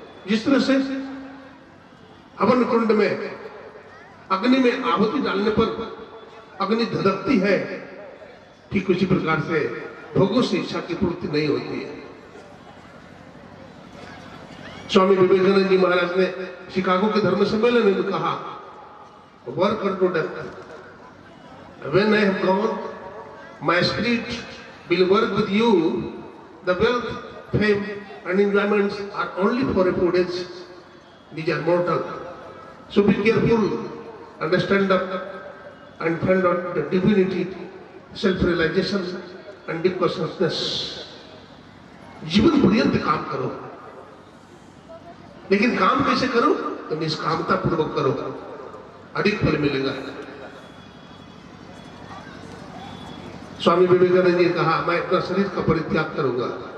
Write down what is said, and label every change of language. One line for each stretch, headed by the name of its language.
Hindi: जिस तरह से हवन कुंड में अग्नि में आहुति डालने पर अग्नि धधकती है, ठीक उसी प्रकार से भोगों से इच्छा की पूर्ति नहीं होती है। स्वामी विवेकानंद जी महाराज ने शिकागो के धर्म सम्मेलन में कहा
English: work unto death. When I have gone, my spirit will work with you. The wealth, fame, and enjoyments are only for a few days. These are mortal. So be careful, understand up, and find out the divinity, self-realization, and deep consciousness.
Hindi: जीवन पर्यंत काम करो, लेकिन काम कैसे करो? तो निष्कामता पूर्वक करो, अधिक फल मिलेगा। स्वामी विवेकानंद जी ने कहा, मैं अपना शरीर का परित्याग करूंगा।